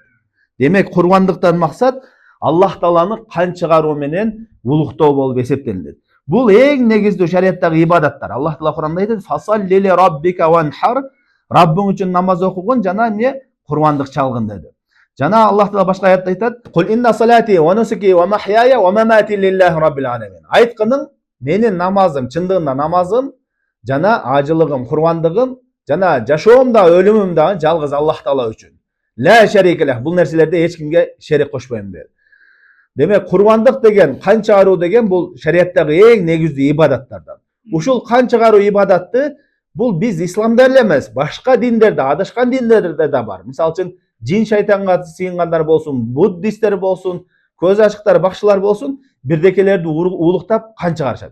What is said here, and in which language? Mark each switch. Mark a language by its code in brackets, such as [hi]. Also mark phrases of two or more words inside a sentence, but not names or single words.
[ky] Демек, курбандыктан максат Аллах Тааланы кан чыгаруу менен улуктоо болуп эсептелинет. Бул эң негиздүү шариаттагы ибадаттар. Аллах Таала Куранда айтат: [ar] "Фасалли ли раббика ванхар", [ky] Раббың үчүн намаз окугун жана курбандык чалгын деди. Жана Аллах Таала башка аятта айтат: [ar] "قل إن صلاتي ونسكي ومحياي ومماتي لله رب العالمين". [ky] Айткының, менин намазым, чындыгында намазым, жана ажылыгым, курбандыгым, жана жашоом да, өлүмүм да жалгыз Аллах Таала үчүн. [ar] لا شريك له, [ky] бул нерселерде эч кимге шерик кошпойм деди. Демек, курбандык деген, кан чыгаруу деген бул шариаттагы эң негиздүү ибадаттардан. Ушул кан чыгаруу ибадатты бул биз исламда эле эмес, башка диндерде, адашкан диндерде да бар. Мисалы үчүн, жин шайтанга сыйынгандар болсун, буддисттер болсун, көз ачыктар, бакчылар болсун, бирдекелерди улуктап кан чыгарышат.